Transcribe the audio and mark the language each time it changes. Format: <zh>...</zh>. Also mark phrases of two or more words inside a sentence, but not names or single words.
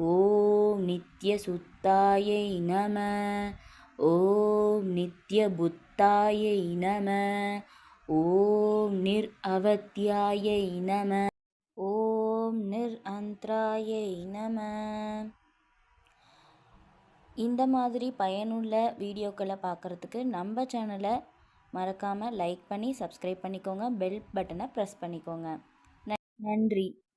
<sa>ॐ नित्यसुतायै नमः। ॐ नित्यबुद्धायै नमः। ॐ निरवध्यायै नमः। ॐ निरन्तरायै नमः।</sa> <ta>இந்த மாதிரி பயனுள்ள வீடியோக்களை பார்க்குறதுக்கு நம்ம சேனலை மறக்காமல் லைக் பண்ணி சப்ஸ்கிரைப் பண்ணிக்கோங்க.</ta> <en>bell button press</en> <ta>பண்ணிக்கோங்க. நன்றி.</ta>